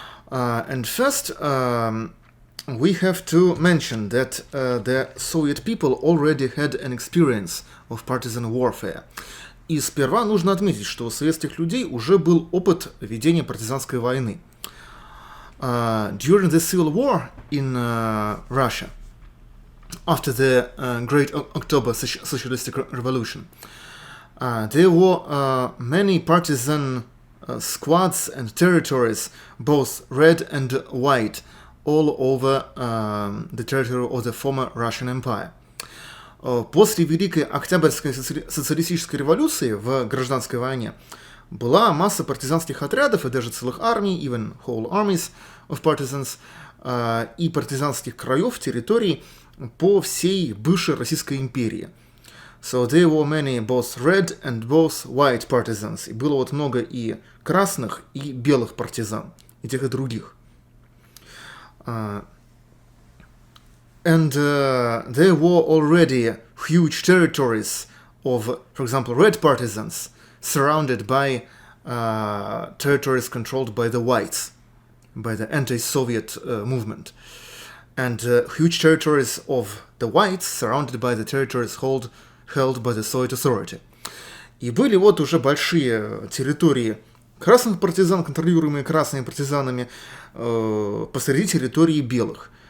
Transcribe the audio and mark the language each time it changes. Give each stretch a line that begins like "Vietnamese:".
English: And first, we have to mention that the Soviet people already had an experience of partisan warfare.
Russian: И сперва нужно отметить, что у советских людей уже был опыт ведения партизанской войны.
English: During the Civil War in Russia, after the Great October Socialistic Revolution, there were many partisan squads and territories, both red and white, all over the territory of the former Russian Empire.
Russian: После Великой Октябрьской социалистической революции в гражданской войне была масса партизанских отрядов и даже целых армий,
English: even whole armies of partisans,
Russian: и партизанских краев, территорий по всей бывшей Российской империи.
English: So there were many both red and both white partisans.
Russian: И было вот много и красных, и белых партизан, и тех, и других.
English: And there were already huge territories of, for example, red partisans, surrounded by territories controlled by the whites, by the anti-Soviet movement. And huge territories of the whites surrounded by the territories held by the Soviet authority.
Russian: И были вот уже большие территории красных партизан, контролируемые красными партизанами, посреди территории белых.